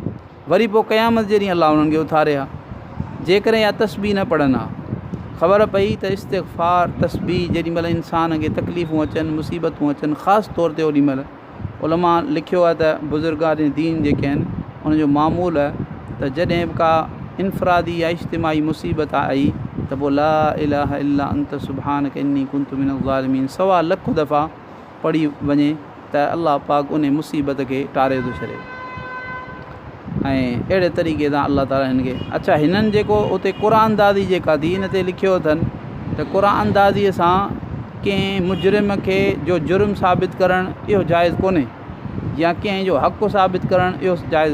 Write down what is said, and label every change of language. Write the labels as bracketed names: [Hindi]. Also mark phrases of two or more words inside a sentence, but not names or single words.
[Sindhi] वरी पोइ क़यामत जे ॾींहुं अलाह हुननि खे उथारे आहे। जेकॾहिं इहा तस्बीह न पढ़नि हा, ख़बर पई त इस्तिग़फ़ार तस्बीह जेॾी महिल इंसान खे तकलीफ़ूं अचनि, मुसीबतूं अचनि, ख़ासि तौर ते ओॾी महिल उलमा लिखियो आहे त बुज़ुर्गान दीन जेके आहिनि उनजो मामूल आहे त जॾहिं बि का इनफ़रादी या इज्तिमाही मुसीबत आई त पोइ [Arabic] لا إله إلا أنت سبحانك إني كنت من الظالمين [Sindhi] 1.25 लख दफ़ा पढ़ी वञे त अलाह पाक उन मुसीबत खे टारे थो छॾे। ऐं अहिड़े तरीक़े सां अलाह ताला हिन खे अच्छा हिननि जेको उते क़ुरानदाज़ी जेका थी हिन ते लिखियो अथनि त क़ुरानदाज़ीअ सां कंहिं मुजरिम खे जो जुर्म साबित करणु इहो जाइज़ कोन्हे, या कंहिंजो हक़ु साबित करणु इहो जाइज़।